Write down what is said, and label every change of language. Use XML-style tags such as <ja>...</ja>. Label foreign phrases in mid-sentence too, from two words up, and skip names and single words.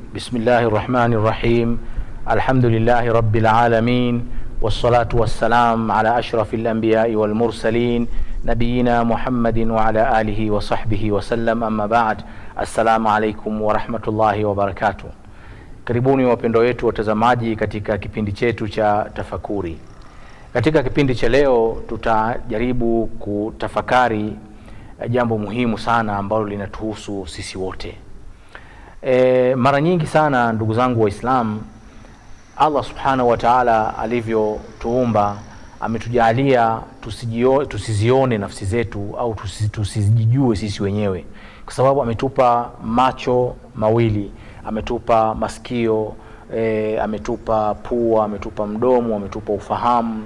<ar>بسم الله الرحمن الرحيم. الحمد لله رب العالمين، والصلاة والسلام على أشرف الأنبياء والمرسلين نبينا محمد وعلى آله وصحبه وسلم. أما بعد. السلام عليكم ورحمة الله وبركاته.</ar> <sw>Karibuni wapendwa wetu watazamaji katika kipindi chetu cha tafakuri. Katika kipindi cha leo tutajaribu kutafakari jambo muhimu sana ambalo linatuhusu sisi wote. Mara nyingi sana ndugu zangu Waislamu, Allah</sw> <ar>سبحانه وتعالى</ar> <sw>alivyotuumba ametujalia tusizione nafsi zetu au tusijijue sisi wenyewe, kwa sababu ametupa macho mawili, ametupa masikio, ametupa pua, ametupa mdomo, ametupa ufahamu.</sw>